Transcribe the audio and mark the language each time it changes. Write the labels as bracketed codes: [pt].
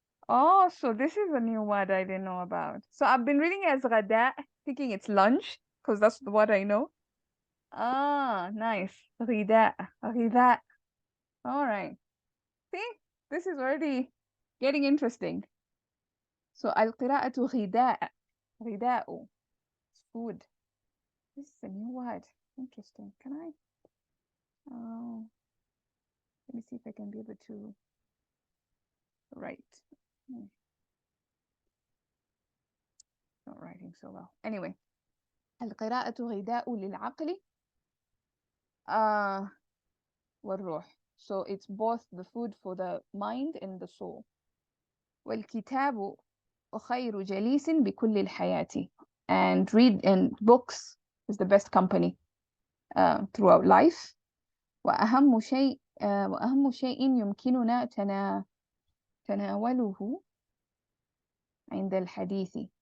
[en] Oh, so this is a new word I didn't know about. So I've been reading it as غداء, thinking it's lunch, because that's the word I know. Ah, nice. غداء. غذاء. All right. See, this is already getting interesting. [ar] So القراءة غذاء. [en] غذاء. It's food. This is a new word. Interesting. Can I? Oh, let me see if I can be able to write. Not writing so well. [ar] Anyway, القراءة غذاء للعقل والروح. [en] So it's both the food for the mind and the soul. [ar] والكتاب خير جليس بكل الحياة. [en] And books is the best company throughout life. [ar] وأهم شيء يمكننا تناوله عند الحديث.